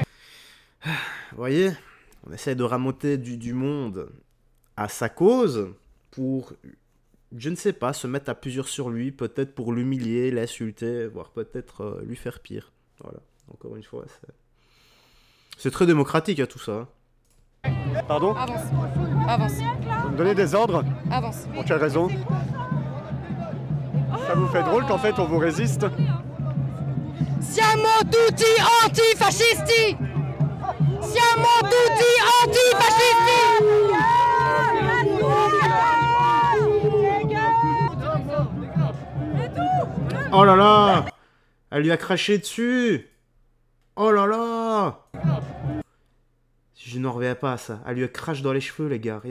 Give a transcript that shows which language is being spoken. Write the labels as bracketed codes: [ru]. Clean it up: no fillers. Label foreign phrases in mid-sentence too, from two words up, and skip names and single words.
[fr] Vous voyez, on essaie de ramoter du monde à sa cause pour, je ne sais pas, se mettre à plusieurs sur lui, peut-être pour l'humilier, l'insulter, voire peut-être lui faire pire. Voilà, encore une fois, c'est très démocratique, tout ça. Pardon? Avance. Avance. Vous me donnez des ordres? Avance. Pour quelle raison? Ça vous fait drôle qu'en fait on vous résiste? [it] Siamo tutti antifascisti! Siamo tutti antifascisti! [fr] Oh là là! Elle lui a craché dessus! Oh là là! Je n'en reviens pas à ça. Elle lui a craché dans les cheveux, les gars.